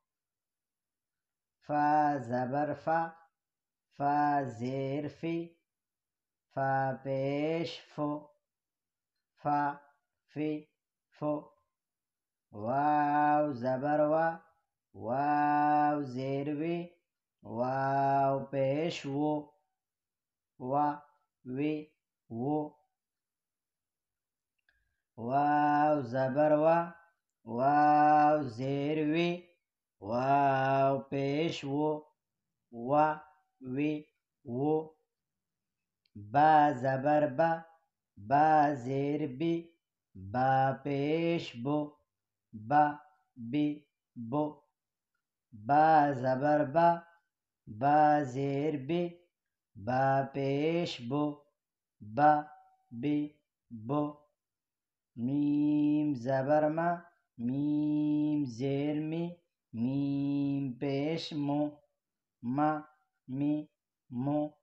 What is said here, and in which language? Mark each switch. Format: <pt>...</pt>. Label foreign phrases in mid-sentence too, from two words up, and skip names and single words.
<ur>فا زبر فا، فا زیر فی، فا پیش فو، فا فی فو، واو زبر وا، واو زیر وی، واو پیش وو، وا وی وو، واو زبر وا، واو زیر وی، واو پیش وو، وا وی وو، با زبر با، با زیر بی، با پیش بو، با بی بو، با زبر با، با زیر بی، با پیش بو، با بی بو، میم زبر ما، میم زیر می، میم پیش مو، ما می مو،</ur>